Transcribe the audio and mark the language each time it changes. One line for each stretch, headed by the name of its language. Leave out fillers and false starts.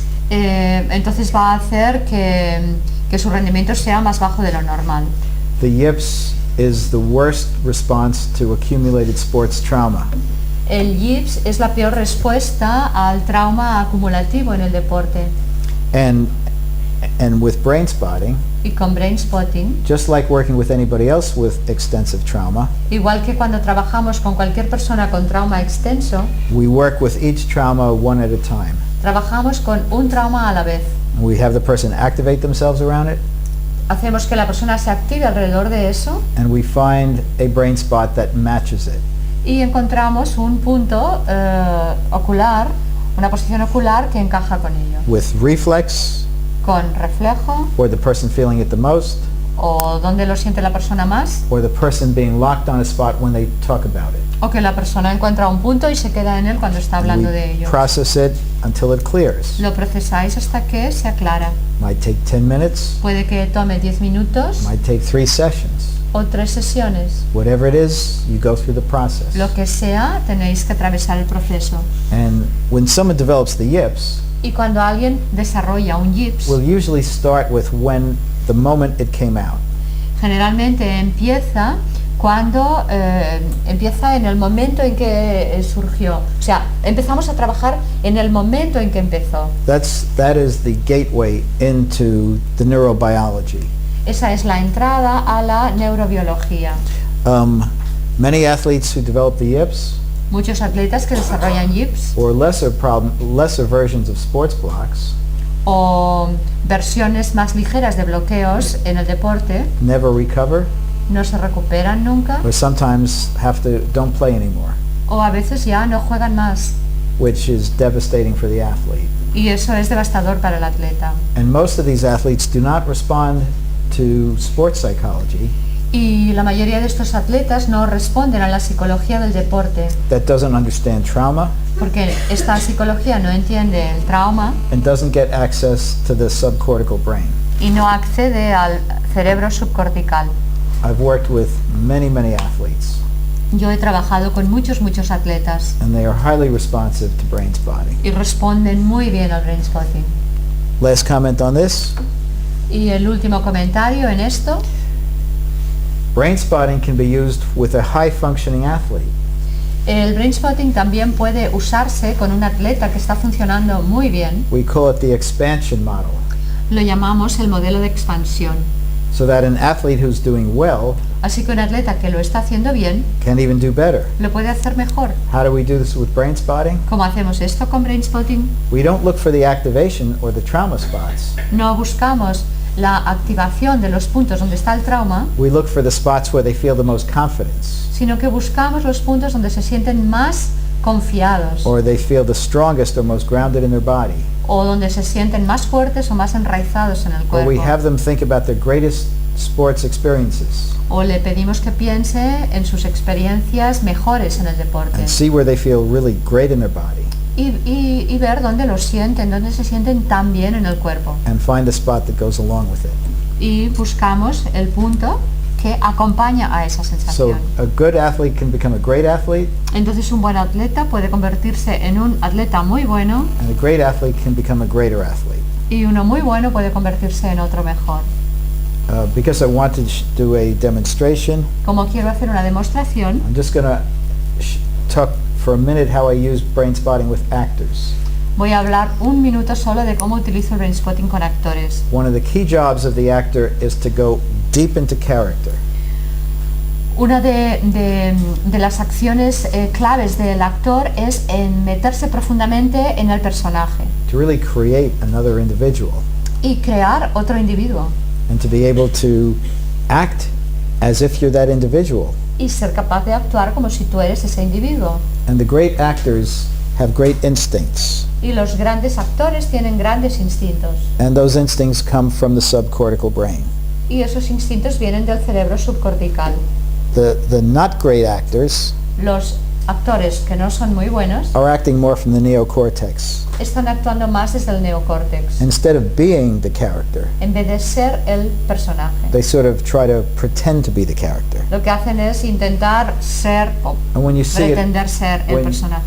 Spanish: entonces va a hacer que su rendimiento sea más bajo de lo normal.
English: The yips is the worst response to accumulated sports trauma.
Spanish: El yips es la peor respuesta al trauma acumulativo en el deporte.
English: And with Brainspotting,
Spanish: Y con Brainspotting,
English: just like working with anybody else with extensive trauma,
Spanish: igual que cuando trabajamos con cualquier persona con trauma extenso,
English: we work with each trauma one at a time.
Spanish: trabajamos con un trauma a la vez.
English: We have the person activate themselves around it,
Spanish: Hacemos que la persona se active alrededor de eso
English: and we find a brain spot that matches it.
Spanish: y encontramos un punto ocular, una posición ocular que encaja con ello.
English: with reflex,
Spanish: Con reflejo,
English: or the person feeling it the most,
Spanish: o donde lo siente la persona más,
English: or the person being locked on a spot when they talk about it.
Spanish: o que la persona encuentra un punto y se queda en él cuando está hablando de
English: We
Spanish: ello.
English: process it until it clears.
Spanish: Lo procesáis hasta que se aclara.
English: Might take 10 minutes,
Spanish: Puede que tome 10 minutos
English: might take 3 sessions.
Spanish: o 3 sesiones.
English: Whatever it is, you go through the process.
Spanish: Lo que sea, tenéis que atravesar el proceso.
English: And when someone develops the yips,
Spanish: Y cuando alguien desarrolla un yips,
English: we'll usually start with when the moment it came out.
Spanish: generalmente empieza cuando empieza en el momento en que surgió. O sea, empezamos a trabajar en el momento en que empezó.
English: That is the gateway into the neurobiology.
Spanish: Esa es la entrada a la neurobiología.
English: Many athletes who develop the yips,
Spanish: Muchos atletas que desarrollan yips
English: or lesser versions of sports blocks,
Spanish: o versiones más ligeras de bloqueos en el deporte
English: never recover,
Spanish: no se recuperan nunca,
English: or sometimes don't play anymore,
Spanish: o a veces ya no juegan más,
English: which is devastating for the athlete.
Spanish: y eso es devastador para el atleta.
English: And most of these athletes do not respond to sports psychology
Spanish: Y la mayoría de estos atletas no responden a la psicología del deporte,
English: that doesn't understand trauma
Spanish: porque esta psicología no entiende el trauma
English: and doesn't get access to the subcortical brain.
Spanish: y no accede al cerebro subcortical.
English: I've worked with many athletes,
Spanish: Yo he trabajado con muchos atletas
English: and they are highly responsive to brain spotting.
Spanish: y responden muy bien al Brainspotting.
English: Last comment on this.
Spanish: Y el último comentario en esto:
English: Brain spotting can be used with a high functioning athlete.
Spanish: el Brainspotting también puede usarse con un atleta que está funcionando muy bien.
English: We call it the expansion model.
Spanish: Lo llamamos el modelo de expansión.
English: So that an athlete who's doing well
Spanish: Así que un atleta que lo está haciendo bien
English: can even do better.
Spanish: lo puede hacer mejor.
English: How do we do this with brain spotting?
Spanish: ¿Cómo hacemos esto con Brainspotting?
English: We don't look for the activation or the trauma spots.
Spanish: No buscamos la activación de los puntos donde está el trauma,
English: We look for the spots where they feel the most confidence
Spanish: sino que buscamos los puntos donde se sienten más confiados
English: or they feel the strongest or most grounded in their body.
Spanish: o donde se sienten más fuertes o más enraizados en el
English: Or we
Spanish: cuerpo.
English: have them think about their greatest sports experiences
Spanish: O le pedimos que piense en sus experiencias mejores en el deporte
English: and see where they feel really great in their body
Spanish: y ver dónde lo sienten, dónde se sienten tan bien en el cuerpo.
English: and find the spot that goes along with it.
Spanish: Y buscamos el punto que acompaña a esa
English: So
Spanish: sensación.
English: a good athlete can become a great athlete
Spanish: Entonces un buen atleta puede convertirse en un atleta muy bueno
English: and a great athlete can become a greater athlete.
Spanish: y uno muy bueno puede convertirse en otro mejor.
English: Because I want to do a demonstration,
Spanish: Como quiero hacer una demostración,
English: I'm just going to talk for a minute how I use brain spotting with actors.
Spanish: voy a hablar un minuto solo de cómo utilizo el Brainspotting con actores.
English: One of the key jobs of the actor is to go deep into character.
Spanish: Una de las acciones claves del actor es en meterse profundamente en el personaje
English: To really create another individual
Spanish: y crear otro individuo
English: and to be able to act as if you're that individual.
Spanish: y ser capaz de actuar como si tú eres ese individuo.
English: And the great actors have great instincts,
Spanish: Y los grandes actores tienen grandes instintos
English: and those instincts come from the subcortical brain.
Spanish: y esos instintos vienen del cerebro subcortical.
English: The not great actors
Spanish: Los actores que no son muy buenos
English: are acting more from the neocortex.
Spanish: están actuando más desde el neocórtex.
English: Instead of being the character,
Spanish: En vez de ser el personaje,
English: they sort of try to pretend to be the character.
Spanish: lo que hacen es intentar ser o
English: And when you see it,
Spanish: pretender ser el personaje.